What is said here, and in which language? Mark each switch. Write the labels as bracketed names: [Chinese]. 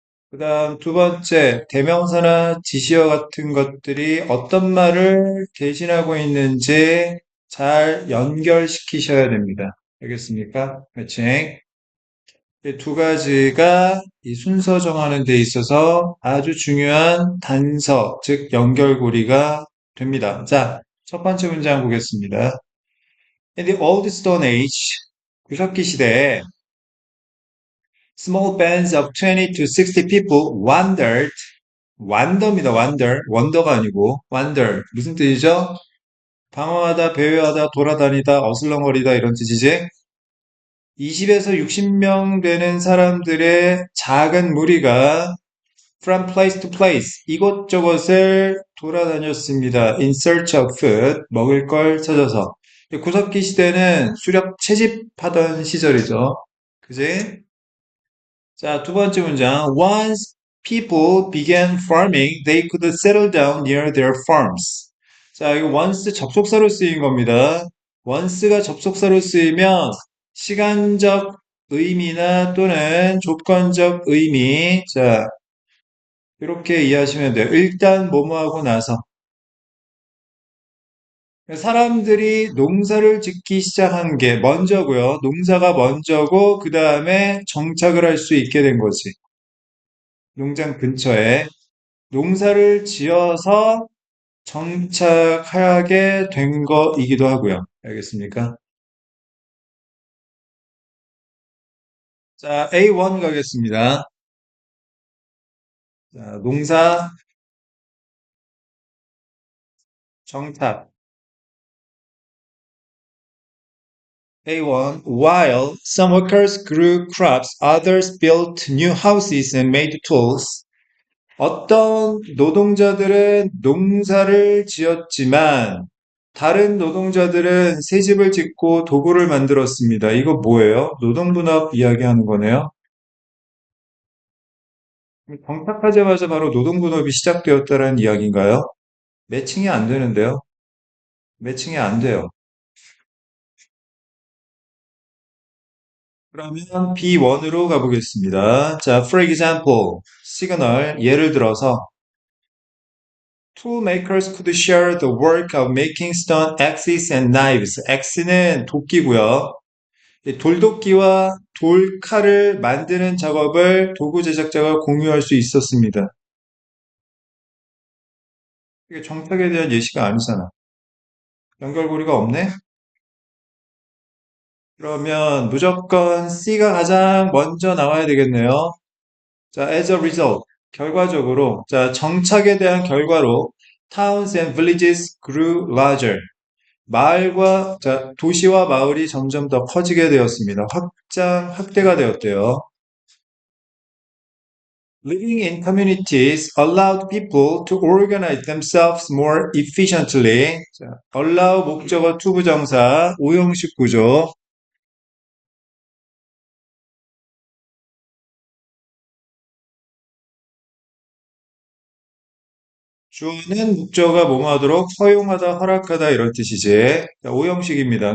[Korean] 그 다음 두 번째, 대명사나 지시어 같은 것들이 어떤 말을 대신하고 있는지 잘 연결시키셔야 됩니다. 알겠습니까? 매칭. 이 두 가지가 이 순서 정하는 데 있어서 아주 중요한 단서, 즉 연결고리가 됩니다. 자, 첫 번째 문장 보겠습니다. [English] In the old stone age, [Korean] 구석기 시대에 [English] small bands of 20 to 60 people wandered, wander입니다. [Korean] wander, 원더가 아니고 wander. 무슨 뜻이죠? 방황하다, 배회하다, 돌아다니다, 어슬렁거리다 이런 뜻이지? 20에서 60명 되는 사람들의 작은 무리가 [English] from place to place, [Korean] 이곳저곳을 돌아다녔습니다. [English] in search of food, [Korean] 먹을 걸 찾아서. 구석기 시대는 수렵 채집하던 시절이죠. 그지? 자, 두 번째 문장. [English] Once people began farming, they could settle down near their farms. [Korean] 자, 이거 once 접속사로 쓰인 겁니다. once가 접속사로 쓰이면 시간적 의미나 또는 조건적 의미. 자, 이렇게 이해하시면 돼요. 일단 뭐뭐 하고 나서. 사람들이 농사를 짓기 시작한 게 먼저고요. 농사가 먼저고 그 다음에 정착을 할 수 있게 된 거지. 농장 근처에 농사를 지어서 정착하게 된 거이기도 하고요. 알겠습니까? 자, A1 가겠습니다. 자, 농사 정착. A1. [English] While some workers grew crops, others built new houses and made tools. [Korean] 어떤 노동자들은 농사를 지었지만 다른 노동자들은 새 집을 짓고 도구를 만들었습니다. 이거 뭐예요? 노동분업 이야기하는 거네요. 정착하자마자 바로 노동분업이 시작되었다는 이야기인가요? 매칭이 안 되는데요. 매칭이 안 돼요. 그러면 B1으로 가보겠습니다. [English] 자, for example, [Korean] 시그널, 예를 들어서 [English] Tool makers could share the work of making stone axes and knives. [Korean] X는 도끼고요. 이 돌도끼와 돌칼을 만드는 작업을 도구 제작자가 공유할 수 있었습니다. 이게 정착에 대한 예시가 아니잖아. 연결고리가 없네? 그러면 무조건 C가 가장 먼저 나와야 되겠네요. [English] 자, as a result, [Korean] 결과적으로, 자, 정착에 대한 결과로 [English] towns and villages grew larger. [Korean] 마을과, 자, 도시와 마을이 점점 더 커지게 되었습니다. 확대가 되었대요. [English] Living in communities allowed people to organize themselves more efficiently. [Korean] 자, allow 목적어 투부정사, 오형식 구조. 주어는 목적어가 뭐뭐 하도록 허용하다, 허락하다 이런 뜻이지. 자, 오형식입니다.